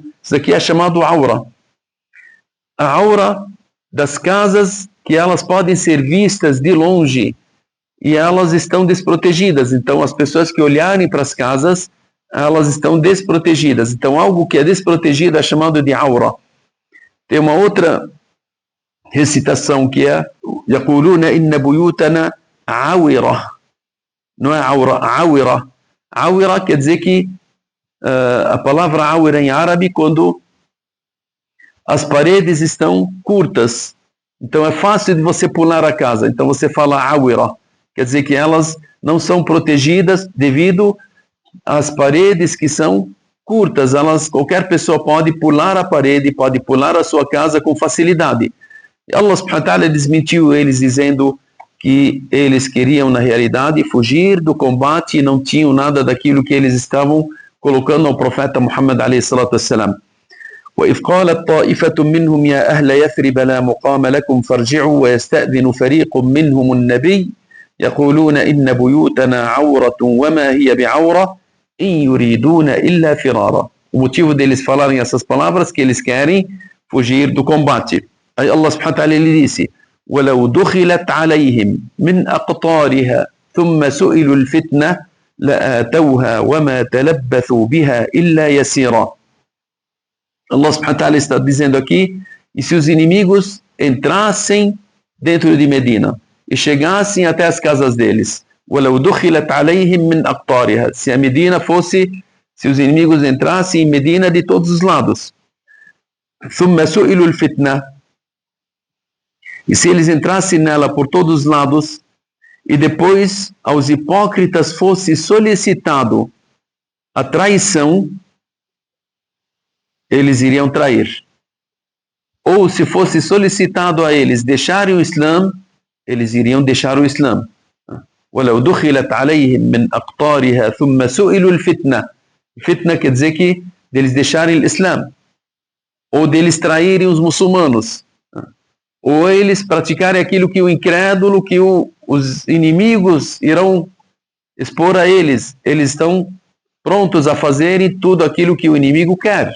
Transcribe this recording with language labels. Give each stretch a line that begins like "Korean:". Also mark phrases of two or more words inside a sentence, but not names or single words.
Portuguese: Isso aqui é chamado aura. A aura das casas que elas podem ser vistas de longe e elas estão desprotegidas. Então as pessoas que olharem para as casas, elas estão desprotegidas. Então algo que é desprotegido é chamado de aura. Tem uma outra recitação que é
Arabic: يقولون إن بيوتنا عاورة.
Portuguese: Não é aura, عاورة. Aura quer dizer que a palavra aura em árabe quando as paredes estão curtas. Então é fácil de você pular a casa. Então você fala aura. Quer dizer que elas não são protegidas devido às paredes que são curtas. Qualquer pessoa pode pular a parede, pode pular a sua casa com facilidade. E Allah
Arabic: سبحانه وتعالى
Portuguese: desmentiu eles dizendo que eles queriam na realidade fugir do combate e não tinham nada daquilo que eles estavam colocando ao profeta Muhammad
Arabic: عليه الصلاة والسلام. وإذ قالت طائفة منهم يا أهل يثرب لا مقام لكم فارجعوا ويستأذن فريق منهم النبي يقولون إن بيوتنا عورة وما هي بعورة إن يريدون إلا فرارا.
Portuguese: O motivo deles falarem essas palavras é que eles querem fugir do combate. Aí Allah
Arabic: سبحانه وتعالى
Portuguese: ele disse
Arabic: وَلَوْ دُخِلَتْ عَلَيْهِمْ مِنْ أَقْطَارِهَا ثُمَّ سُئِلُوا الْفِتْنَةَ لَآتَوْهَا وَمَا تَلَبَّثُوا بِهَا إِلَّا يَسِيرًا.
Portuguese: Allah
Arabic: سبحانه وتعالى
Portuguese: está dizendo aqui, e se os inimigos entrassem dentro de Medina e chegassem até as casas deles,
Arabic: وَلَوْ دُخِلَتْ عَلَيْهِمْ مِنْ أَقْطَارِهَا,
Portuguese: se a Medina fosse, se os inimigos entrassem em Medina de todos os lados,
Arabic: ثُمَّ سُئِلُوا الْفِتْنَةَ,
Portuguese: e se eles entrassem nela por todos os lados, e depois aos hipócritas fosse solicitado a traição, eles iriam trair. Ou se fosse solicitado a eles deixarem o Islã, eles iriam deixar o Islã.
Arabic: وَلَوْ دُخِلَتْ عَلَيْهِمْ مِنْ أَقْطَارِهَا ثُمَّ سُئِلُوا الْفِتْنَةَ
Portuguese: Fitna quer dizer que deles deixarem o Islã, ou deles traírem os muçulmanos, ou eles praticarem aquilo que o incrédulo, que os inimigos irão expor a eles. Eles estão prontos a fazerem tudo aquilo que o inimigo quer.